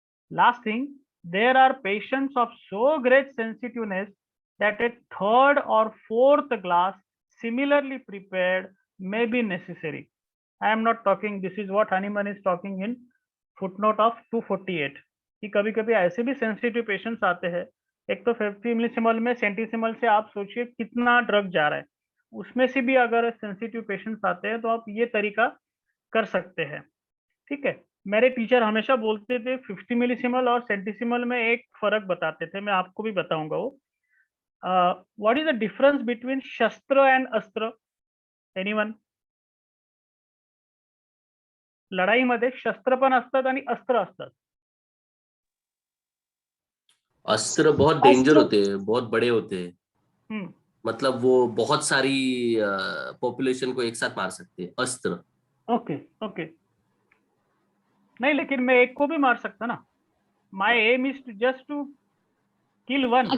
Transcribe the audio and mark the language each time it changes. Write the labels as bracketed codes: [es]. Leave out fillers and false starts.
[en] Last thing, there are patients of so great sensitiveness that a third or fourth glass similarly prepared may be necessary. I am not talking, this is what Hahnemann is talking in footnote of 248 [hi] कि कभी कभी ऐसे भी sensitive patients आते हैं, एक तो 50 मिलीसिमल में सेंटीसिमल से आप सोचिए कितना ड्रग जा रहा है, उसमें से भी अगर सेंसिटिव पेशेंट्स आते हैं तो आप ये तरीका कर सकते हैं। ठीक है, मेरे टीचर हमेशा बोलते थे 50 मिलीसिमल और सेंटीसिमल में एक फर्क बताते थे, मैं आपको भी बताऊंगा वो। [en] What is the difference between shastra and astra? Anyone? [mr] लढाईमध्ये शस्त्र पण असतात आणि अस्त्र असतात। [hi] अस्त्र बहुत डेंजर होते हैं, बहुत बड़े होते हैं, मतलब वो बहुत सारी पॉपुलेशन को एक साथ मार सकते हैं अस्त्र। ओके ओके, नहीं लेकिन मैं एक को भी मार सकता ना, [en] My aim is to just to kill one.